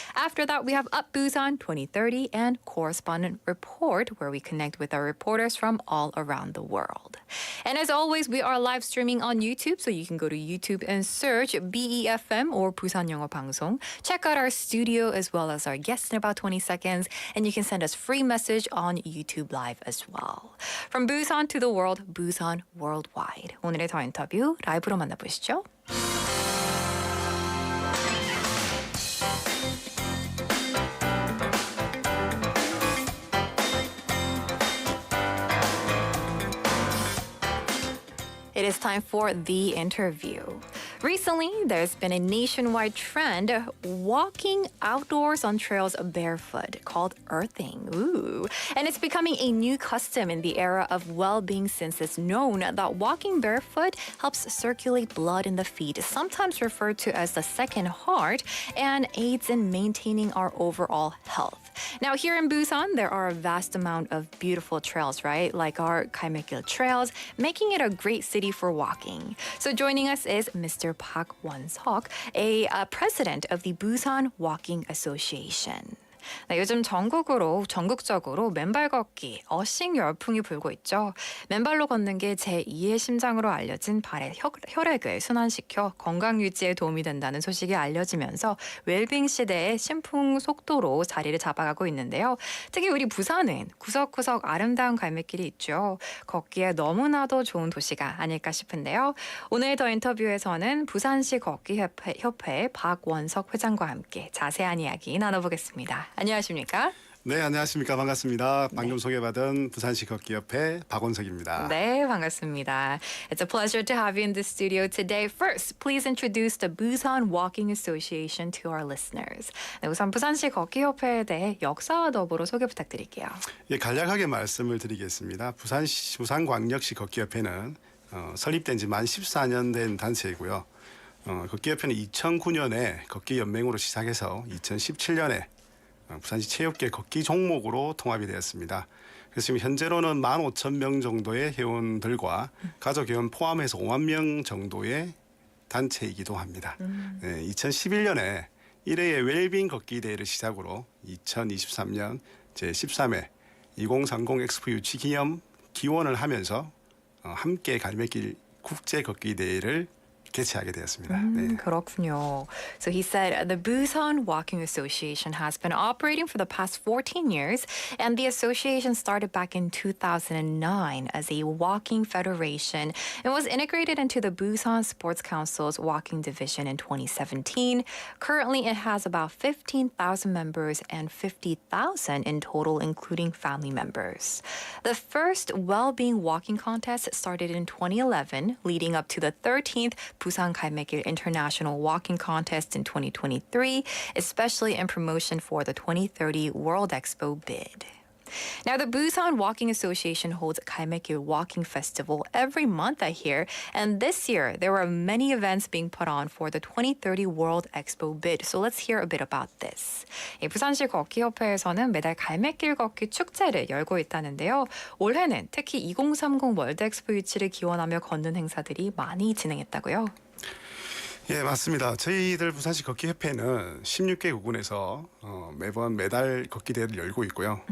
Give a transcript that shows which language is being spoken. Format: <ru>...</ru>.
<en>After that, we have Up Busan 2030 and Correspondent Report, where we connect with our reporters from all around the world. And as always, we are live streaming on YouTube, so you can go to YouTube and search BEFM or 부산영어방송. Check out our studio as well as our guests in about 20 seconds, and you can send us free message on YouTube Live as well. From Busan to the world, Busan Worldwide.</en> <ko>오늘의 더 인터뷰 라이브로 만나보시죠.</ko> <en>It is time for the interview. Recently, there's been a nationwide trend walking outdoors on trails barefoot called earthing. Ooh. And it's becoming a new custom in the era of well-being since it's known that walking barefoot helps circulate blood in the feet, sometimes referred to as the second heart, and aids in maintaining our overall health. Now, here in Busan, there are a vast amount of beautiful trails, right? Like our Galmaekgil trails, making it a great city for walking. So joining us is Mr. Mr. 박원석, a president of the Busan Walking Association.</en> <ko>네, 요즘 전국적으로 맨발 걷기, 어싱 열풍이 불고 있죠. 맨발로 걷는 게 제2의 심장으로 알려진 발의 혈액을 순환시켜 건강 유지에 도움이 된다는 소식이 알려지면서 웰빙 시대의 신풍 속도로 자리를 잡아가고 있는데요. 특히 우리 부산은 구석구석 아름다운 갈매길이 있죠. 걷기에 너무나도 좋은 도시가 아닐까 싶은데요. 오늘 더 인터뷰에서는 부산시걷기협회 박원석 회장과 함께 자세한 이야기 나눠보겠습니다. 안녕하십니까? 네, 안녕하십니까. 반갑습니다. 방금 소개받은 부산시걷기협회 박원석입니다. 네, 반갑습니다.</ko> <en>It's a pleasure to have you in the studio today. First, please introduce the Busan Walking Association to our listeners.</en> <ko>네, 우선 부산시걷기협회에 대해 역사와 더불어 소개 부탁드릴게요. 예, 간략하게 말씀을 드리겠습니다. 부산광역시 걷기협회는 설립된 지 만 14년 된 단체이고요. 걷기협회는 2009년에 걷기연맹으로 시작해서 2017년에 부산시 체육계 걷기 종목으로 통합이 되었습니다. 그래서 지금 현재로는 15,000명 정도의 회원들과 가족 회원 포함해서 5만 명 정도의 단체이기도 합니다. 네, 2011년에 1회의 웰빙 걷기대회를 시작으로 2023년 제13회 2030 엑스포 유치기원을 하면서 함께 갈매길 국제걷기대회를 개최하게 되었습니다. 네. 그렇군요.</ko> <en>So he said the Busan Walking Association has been operating for the past 14 years, and the association started back in 2009 as a walking federation and was integrated into the Busan Sports Council's walking division in 2017. Currently, it has about 15,000 members and 50,000 in total, including family members. The first well-being walking contest started in 2011, leading up to the 13th Busan 갈매길 International Walking Contest in 2023, especially in promotion for the 2030 World Expo bid. Now, the Busan Walking Association holds 갈매길 Walking Festival every month, I hear, and this year there were many events being put on for the 2030 World Expo bid. So let's hear a bit about this.</en> <ko>부산시 걷기협회에서는 매달 갈매길 걷기 축제를 열고 있다는데요. 올해는 특히 2030 월드엑스포 유치를 기원하며 걷는 행사들이 많이 진행했다고요? 예, 맞습니다. 저희들 부산시 걷기협회는 16개 구군에서 매달 걷기대회를 열고 있고요.</ko>